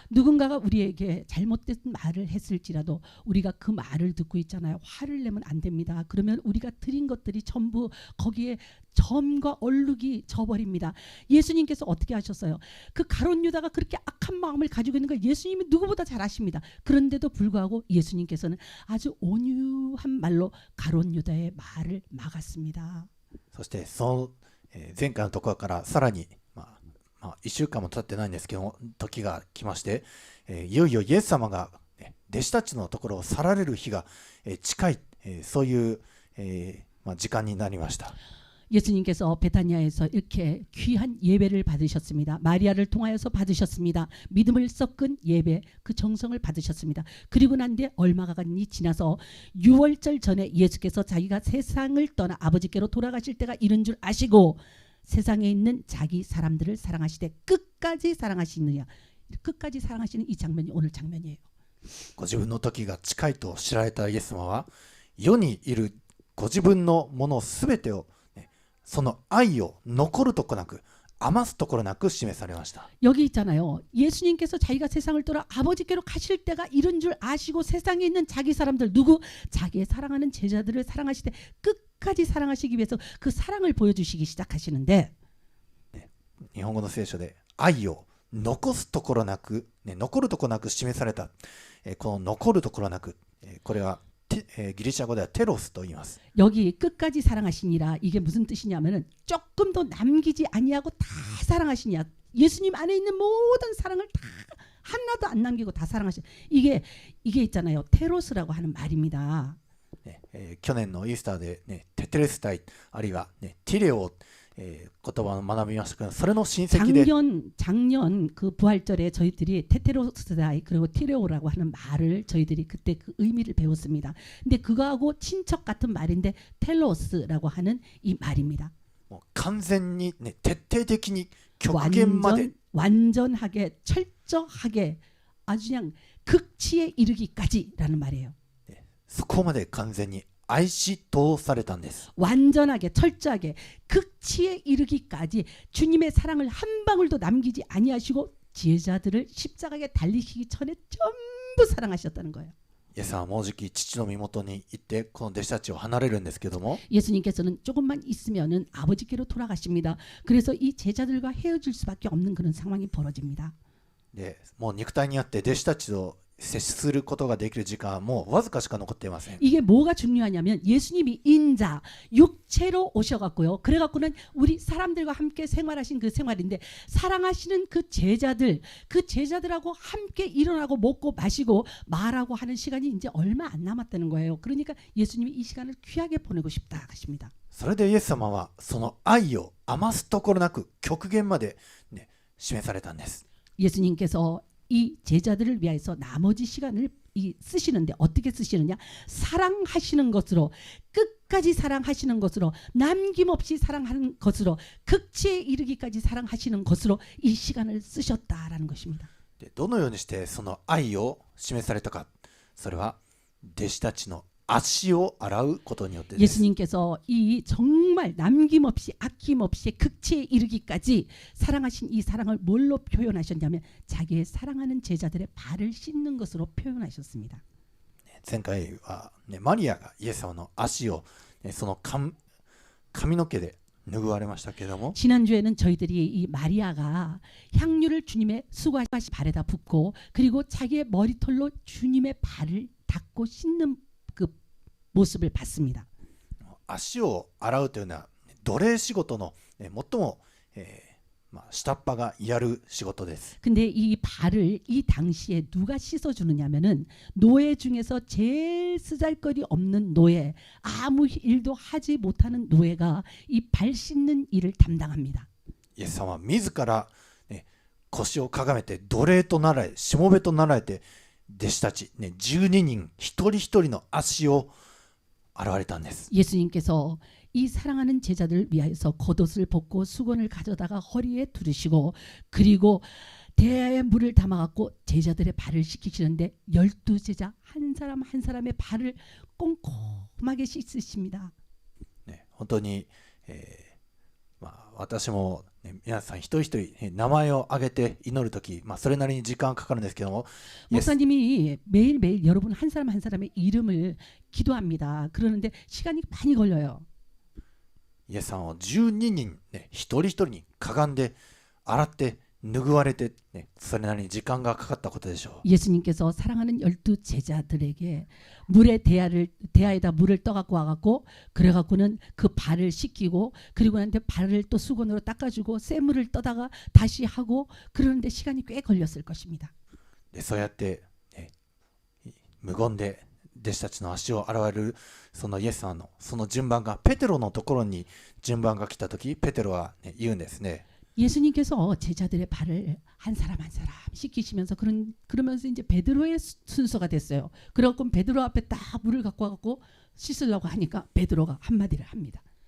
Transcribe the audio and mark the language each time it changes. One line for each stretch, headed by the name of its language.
Korean: 누군가가 우리에게 잘못된 말을 했을지라도 우리가 그 말을 듣고 있잖아요. 화를 내면 안 됩니다. 그러면 우리가 드린 것들이 전부 거기에 점과 얼룩이 져버립니다. 예수님께서 어떻게 하셨어요? 그 가룟 유다가 그렇게 악한 마음을 가지고 있는 걸 예수님이 누구보다 잘 아십니다. 그런데도 불구하고 예수님께서는 아주 온유한 말로 가룟 유다의 말을 막았습니다.
Japanese: そしてその、前回のところからさらに1週間も経ってないんですけども、時が来まして、いよいよイエス様が、弟子たちのところを去られる日が、近い、そういう、時間になりました。
Korean: 예수님께서 베타니아에서 이렇게 귀한 예배를 받으셨습니다. 마리아를 통하여서 받으셨습니다. 믿음을 섞은 예배, 그 정성을 받으셨습니다. 그리고 난 뒤에 얼마가 지나서 6월절 전에 예수께서 자기가 세상을 떠나 아버지께로 돌아가실 때가 이른 줄 아시고 세상에 있는 자기 사람들을 사랑하시되 끝까지 사랑하시느냐. 끝까지 사랑하시는 이 장면이 오늘 장면이에요.
Japanese: ご自分の時が近いと知られたイエス様は世にいるご自分のものすべてを、その愛を残るとこなく余すところなく示されました。
Korean: 여기 있잖아요. 예수님께서 자기가 세상을 떠나 아버지께로 가실 때가 이른 줄 아시고 세상에 있는 자기 사람들 누구? 자기의 사랑하는 제자들을 사랑하시되 끝까지 사랑하시기 위해서 그 사랑을 보여주시기 시작하시는데
Japanese: 日本語の聖書で愛を残すところなく、残るところなく示された、この残るところなく、これはギリシャ語ではテロスと言います。
Korean: 여기 끝까지 사랑하시니라 이게 무슨 뜻이냐면은 조금도 남기지 아니하고 다 사랑하시냐. 예수님 안에 있는 모든 사랑을 다 하나도 안 남기고 다 사랑하시. 이게 있잖아요. 테로스라고 하는 말입니다.
Japanese: 去年のイースターで、テテレスタイあるいは、ティレオ、言葉を学びましたけど、それの親戚で
Korean: 작년 그 부활절에 저희들이 테테로스다이 그리고 티레오라고 하는 말을 저희들이 그때 그 의미를 배웠습니다. 근데 그거하고 친척 같은 말인데 텔로스라고 하는 이 말입니다.
Japanese: もう完全に、徹底的に極限まで
Korean: 완전하게 철저하게 아주 그냥 극치에 이르기까지라는 말이에요.
Japanese: そこまで完全に愛し通されたんです。
Korean: 완전하게 철저하게 극치에 이르기까지 주님의 사랑을 한 방울도 남기지 아니하시고 제자들을 십자가에 달리시기 전에 전부 사랑하셨다는 거예요.
Japanese: イエス様はもうじき父の身元に行ってこの弟子たちを離れるんですけども
Korean: 예수님께서는 조금만 있으면은 아버지께로 돌아가십니다. 그래서 이 제자들과 헤어질 수밖에 없는 그런 상황이 벌어집니다.
Japanese: でもう肉体にあって弟子たちと接することができる時間はもうわずかしか残っていません。
Korean: 이게 뭐가 중요하냐면 예수님이 인자 육체로 오셔갖고요. 그래갖고는 우리 사람들과 함께 생활하신 그 생활인데 사랑하시는 그 제자들하고 함께 일어나고 먹고 마시고 말하고 하는 시간이 이제 얼마 안 남았다는 거예요. 그러니까 예수님이 이 시간을 귀하게 보내고 싶다 하십니다.
Japanese: それでイエス様はその愛を余すところなく極限まで、示されたんです。
Korean: 예수님께서 이 제자들을 위해서 나머지 시간을 쓰시는데 어떻게 쓰시느냐? 사랑하시는 것으로 끝까지 사랑하시는 것으로 남김없이 사랑하는 것으로 극치에 이르기까지 사랑하시는 것으로 이 시간을 쓰셨다라는 것입니다.
Japanese: どのようにしてその愛を示されたか、それは弟子たちの足を洗うことによってです。
Korean: 예수님께서 이 정말 남김없이 아낌없이 극치에 이르기까지 사랑하신 이 사랑을 뭘로 표현하셨냐면 자기의 사랑하는 제자들의 발을 씻는 것으로 표현하셨습니다.
Japanese: 前回は、マリアがイエス様の足を、その髪の毛で拭われましたけれども
Korean: 지난주에는 저희들이 이 마리아가 향유를 주님의 수고하신 발에다 붓고 그리고 자기의 머리털로 주님의 발을 닦고 씻는 그 모습을 봤습니다.
Japanese: 足を洗うというのは奴隷仕事の、最も、下っ端がやる仕事です。
Korean: 근데 이 발을 이 당시에 누가 씻어주느냐면은 노예 중에서 제일 쓰잘거리 없는 노예, 아무 일도 하지 못하는 노예가 이 발 씻는 일을 담당합니다.
Japanese: イエス様は自ら、腰をかがめて奴隷となられ、しもべとなられて、弟子たち、ね、12人一人一人の足を洗われたんです。
Korean: 예수님께서 이 사랑하는 제자들을 위하여서 겉옷을 벗고 수건을 가져다가 허리에 두르시고 그리고 대야에 물을 담아갖고 제자들의 발을 씻기시는데 12제자 한 사람 한 사람의 발을 꼼꼼하게 씻으십니다.
Japanese: ね、本当に、私も、ね、皆さん一人一人、名前を挙げて祈るとき、それなりに時間かかるんですけども、
Korean: 목사님이 매일매일 여러분 한 사람 한 사람의 이름을 기도합니다. 그러는데 시간이 많이 걸려요.
Japanese: イエスさんを12人、ね、一人一人にかがんで洗って拭われて、ね、それなりに時間がかかったことでしょう。
Korean: 예수님께서 사랑하는 12제자들에게 물에 대야에다 물을 떠갖고 와갖고 그래갖고는 그 발을 씻기고 그리고 나한테 발을 또 수건으로 닦아주고 쇠물을 떠다가 다시 하고 그러는데 시간이 꽤 걸렸을 것입니다.
Japanese: でそうやって、ね、無言で弟子たちの足を洗われるそのイエスさんのその順番がペテロのところに順番が来たとき、ペテロは、ね、言うんですね。
Korean: 예수님께서 제자들의 발을 한 사람 한 사람 씻기시면서 그러면서 이제 베드로의 순서가 됐어요. 그래갖고 베드로 앞에 딱 물을 갖고 와갖고 씻으려고 하니까 베드로가 한마디를 합니다.